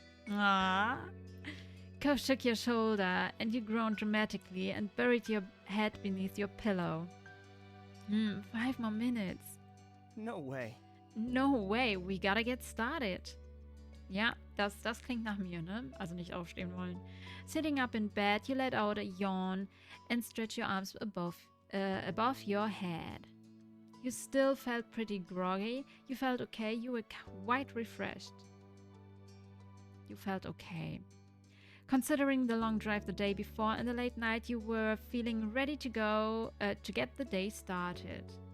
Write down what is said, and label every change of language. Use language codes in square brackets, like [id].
[en] Ah. Cove shook your shoulder, and you groaned dramatically and buried your head beneath your pillow. 5 more minutes. No way. No way, we gotta get started. [de] Ja, das klingt nach mir, ne? Also nicht aufstehen wollen. [en] Sitting up in bed, you let out a yawn and stretched your arms above your head. You still felt pretty groggy. You felt okay. You were quite refreshed. You felt okay. Considering the long drive the day before and the late night, you were feeling ready to go to get the day started.